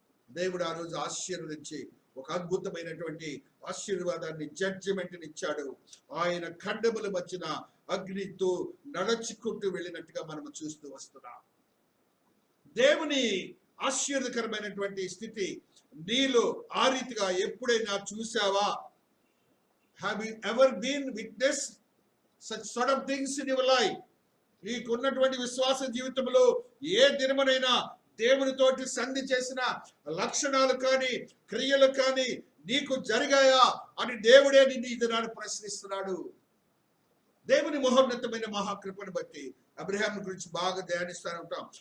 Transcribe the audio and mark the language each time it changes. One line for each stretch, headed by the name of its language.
Telugu: దేవుడు ఆ రోజు ఆశీర్వదించి ఒక అద్భుతమైనటువంటి ఆశీర్వాదాన్ని, జడ్జిమెంట్ని ఇచ్చాడు. ఆయన ఖండముల మధ్యన అగ్నితో నడుచుకుంటూ వెళ్ళినట్టుగా మనం చూస్తూ వస్తున్నాం. దేవుని ఆశీర్వదకరమైనటువంటి స్థితి నీలో ఆ రీతిగా ఎప్పుడైనా చూసావా?
English: Have you ever been witnessed such sort of things in your life?
Telugu: నీకున్నటువంటి విశ్వాస జీవితంలో ఏ దినమునైనా దేవునితోటి సంధి చేసిన లక్షణాలు కానీ క్రియలు కానీ నీకు జరిగాయా అని దేవుడే నిన్ను ఈ దినాన్ని ప్రశ్నిస్తున్నాడు. దేవుని మహోన్నతమైన మహాకృపను బట్టి అబ్రహాం గురించి బాగా ధ్యానిస్తూ ఉంటాం.